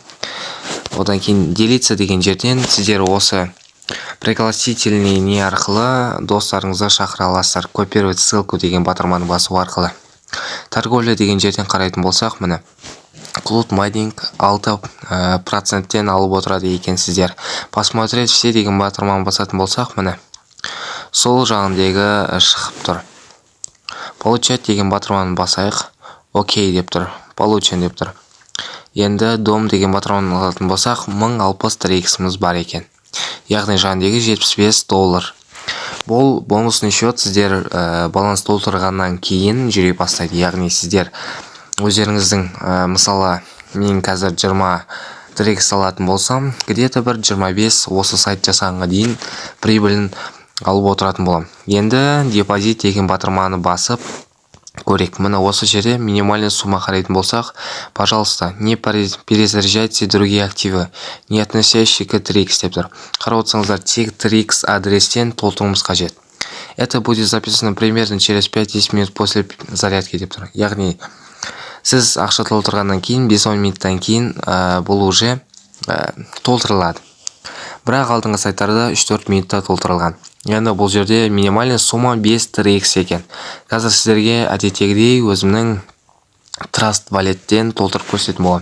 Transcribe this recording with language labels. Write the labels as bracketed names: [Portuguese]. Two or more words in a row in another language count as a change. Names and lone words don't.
[Kazakh] Одан кейін делиться деген жерден сіздер осы пригласительный не арқылы достарыңызды шақыра аласыздар. [Russian] Копировать ссылку [Kazakh] деген батырманы басу арқылы. Торговля деген жерден қарайтын болсақ, міне Клуд майдинг 6%-тен алып отырады екен сіздер. [Russian] Посмотреть все [Kazakh] деген батырманы басатын болсақ, міне сол жағындегі шығып тұр. Получать деген батырманы басайық. Окей деп тұр. Получен деп тұр. Енді дом деген батырманы алатын болсақ, 1060 трексіміз бар екен. Яғни жағындегі $75. Бұл [Russian] бонусный счет [Kazakh] сіздер баланс толтырғаннан кейін жүре бастайды. Яғни сіздер өздеріңіздің, мысалы, мен қазір 20 трекс алатын болсам, где-то бір 25 осы сайт жасағанға дейін прибылін алып отыратын болам. Енді депозит деген батырманы басып көрек. Мына осы жерде [Russian] минимальный сумма [Kazakh] қарайтын болсақ, [Russian] пожалуйста, не перезаряжайте другие активы, не относящие к трекс [Kazakh] деп тұр. Қарап отырсаңыздар, тек трекс адрестен толтыруымыз қажет. [Russian] Это будет записано примерно через 5-10 минут после зарядки [Kazakh] деп тұр. Яғни сіз ақша толтырғаннан кейін 5-10 минуттан кейін бұл уже толтырылады. Бірақ алдыңғы сайттарда 3-4 минутта толтырылған. Енді бұл жерде [Russian] минимальный сумма [Kazakh] 5 трекс екен. Қазір сіздерге әдеттегідей өзімнің Trust Wallet-тен толтырып көрсететін болам.